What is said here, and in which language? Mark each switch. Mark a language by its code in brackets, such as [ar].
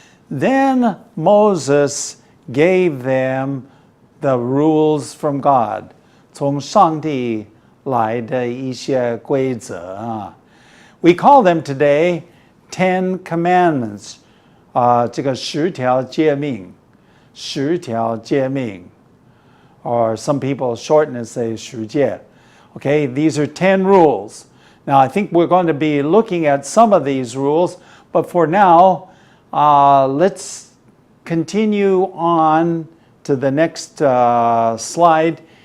[en] Then Moses gave them the rules from God, [zh] 从上帝来的一些规则啊。 [en] We call them today Ten Commandments. [zh] 这个十条诫命，十条诫命。 [en] Or some people shorten and say 十诫. Okay, these are 10 rules. Now, I think we're going to be looking at some of these rules, but for now, let's continue on to the next slide.